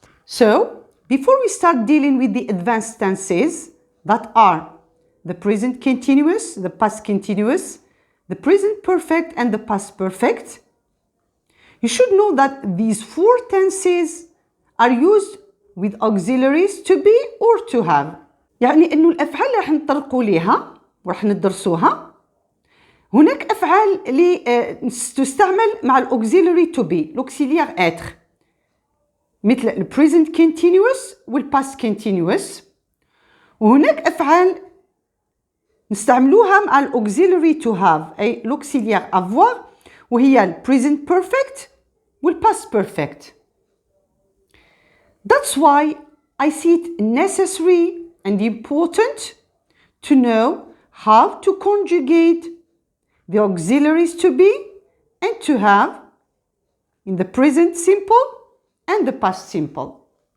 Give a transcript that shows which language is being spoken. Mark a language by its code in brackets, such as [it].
[en] So, before we start dealing with the advanced tenses that are the present continuous, the past continuous, the present perfect, and the past perfect, you should know that these four tenses are used with auxiliaries to be or to have. [ar] يعني إنه الأفعال اللي راح نطرقوا ليها وراح ندرسوها هناك أفعال اللي تستعمل مع الأوكسيلري to be [fr] l'auxiliaire être [ar] مثل ال present continuous وال past continuous وهناك أفعال نستعملوها مع ال [en] auxiliary to have [ar] أي [fr] l'auxiliaire avoir [ar] وهي ال present perfect وال past perfect. [en] That's why I see it necessary and important to know how to conjugate the auxiliaries to be and to have in the present simple and the past simple.